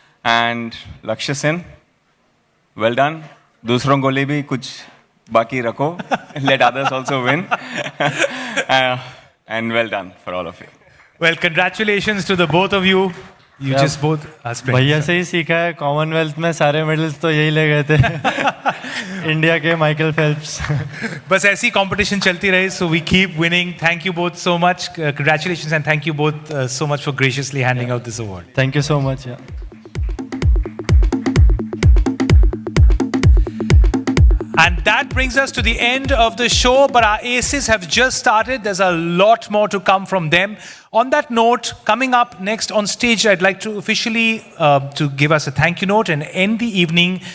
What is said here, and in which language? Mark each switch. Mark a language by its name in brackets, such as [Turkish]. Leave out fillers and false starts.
[English] And Lakshya Sen, well done. [Hindi] Dusron ko liye bhi kuch baki rakho. [English] Let others also win. And well done for all of you. Well, congratulations to the both of you. You just both are splendid. [Hindi] भैया से ही सीखा है. Commonwealth में सारे medals तो यही ले गए थे. इंडिया के माइकल फेल्प्स. बस ऐसी competition चलती रहे. [English] So we keep winning. Thank you both so much. Congratulations and thank you both so much for graciously handing out this award. Thank you so much. Yeah. And that brings us to the end of the show, but our aces have just started. There's a lot more to come from them. On that note, coming up next on stage, I'd like to officially to give us a thank you note and end the evening.